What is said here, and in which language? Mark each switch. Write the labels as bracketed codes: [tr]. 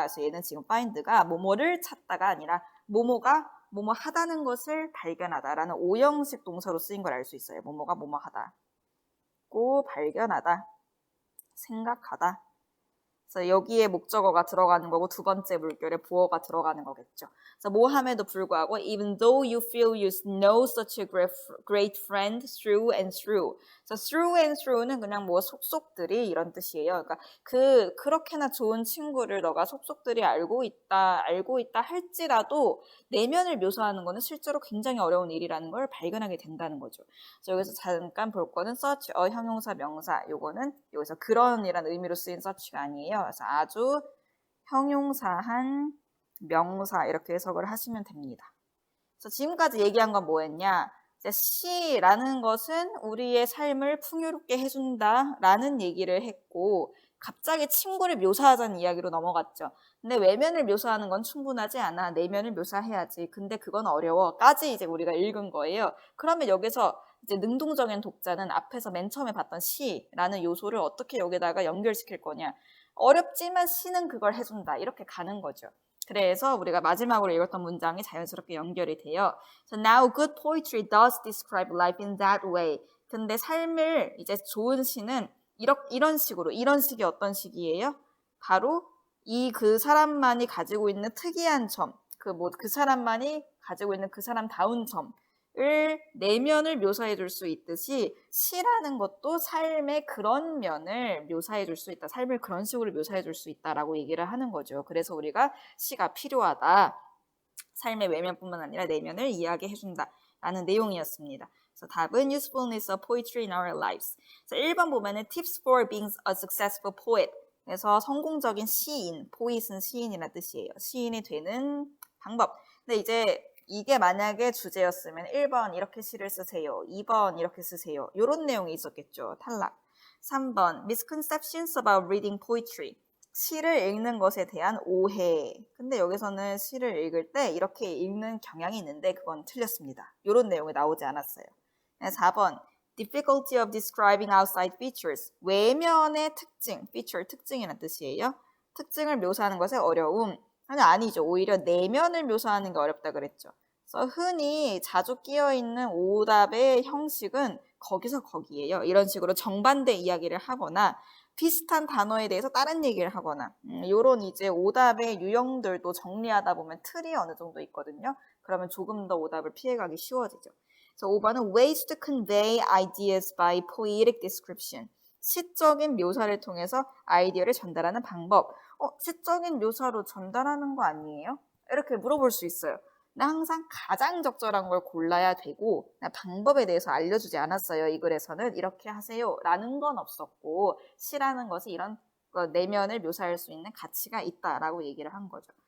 [ko] 그래서 얘는 지금 find가 뭐뭐를 찾다가 아니라 뭐뭐가 뭐뭐 하다는 것을 발견하다라는 5형식 동사로 쓰인 걸 알 수 있어요. 뭐뭐가 뭐뭐 하다. 발견하다, 생각하다. 그래서 여기에 목적어가 들어가는 거고 두 번째 물결에 보어가 들어가는 거겠죠. 그래서 뭐함에도 불구하고 [en] even though you feel you know such a great friend through and through. [ko] 그래서 through and through는 그냥 뭐 속속들이 이런 뜻이에요. 그러니까 그렇게나 좋은 친구를 너가 속속들이 알고 있다 할지라도 내면을 묘사하는 거는 실제로 굉장히 어려운 일이라는 걸 발견하게 된다는 거죠. 그래서 여기서 잠깐 볼 거는 such a 형용사 명사. 요거는 여기서 그런이라는 의미로 쓰인 such가 아니에요. 그래서 아주 형용사한 명사 이렇게 해석을 하시면 됩니다. 그래서 지금까지 얘기한 건 뭐였냐? she라는 것은 우리의 삶을 풍요롭게 해준다라는 얘기를 했고 갑자기 친구를 묘사하자는 이야기로 넘어갔죠. 근데 외면을 묘사하는 건 충분하지 않아. 내면을 묘사해야지. 근데 그건 어려워.까지 이제 우리가 읽은 거예요. 그러면 여기서 이제 능동적인 독자는 앞에서 맨 처음에 봤던 she라는 요소를 어떻게 여기다가 연결시킬 거냐. 어렵지만 she는 그걸 해준다. 이렇게 가는 거죠. 그래서 우리가 마지막으로 읽었던 문장이 자연스럽게 연결이 돼요. [en] So now good poetry does describe life in that way. [ko] 근데 삶을 이제 좋은 시는 이런 식으로, 이런 식이 어떤 식이에요? 바로 그 사람만이 가지고 있는 특이한 점, 그 사람만이 가지고 있는 그 사람다운 점, 내면을 묘사해 줄 수 있듯이 시라는 것도 삶의 그런 면을 묘사해 줄 수 있다. 삶을 그런 식으로 묘사해 줄 수 있다라고 얘기를 하는 거죠. 그래서 우리가 시가 필요하다. 삶의 외면뿐만 아니라 내면을 이야기해 준다라는 내용이었습니다. 그래서 답은 [en] usefulness of poetry in our lives. [ko] 그래서 1번 보면은 [en] tips for being a successful poet. [ko] 그래서 성공적인 시인, poet은 시인이라는 뜻이에요. 시인이 되는 방법. 근데 이제 이게 만약에 주제였으면 1번 이렇게 시를 쓰세요. 2번 이렇게 쓰세요. 이런 내용이 있었겠죠. 탈락. [en] 3번 misconceptions about reading poetry. [ko] 시를 읽는 것에 대한 오해. 근데 여기서는 시를 읽을 때 이렇게 읽는 경향이 있는데 그건 틀렸습니다. 이런 내용이 나오지 않았어요. [en] 4번 difficulty of describing outside features. [ko] 외면의 특징, feature 특징이라는 뜻이에요. 특징을 묘사하는 것에 어려움. 아니죠. 오히려 내면을 묘사하는 게 어렵다 그랬죠. 그래서 흔히 자주 끼어있는 오답의 형식은 거기서 거기에요. 이런 식으로 정반대 이야기를 하거나 비슷한 단어에 대해서 다른 얘기를 하거나 이런 이제 오답의 유형들도 정리하다 보면 틀이 어느 정도 있거든요. 그러면 조금 더 오답을 피해가기 쉬워지죠. 그래서 5번은 [en] ways to convey ideas by poetic description. [ko] 시적인 묘사를 통해서 아이디어를 전달하는 방법. 시적인 묘사로 전달하는 거 아니에요? 이렇게 물어볼 수 있어요. 근데 항상 가장 적절한 걸 골라야 되고 방법에 대해서 알려주지 않았어요. 이 글에서는 이렇게 하세요 라는 건 없었고 시라는 것이 이런 내면을 묘사할 수 있는 가치가 있다라고 얘기를 한 거죠.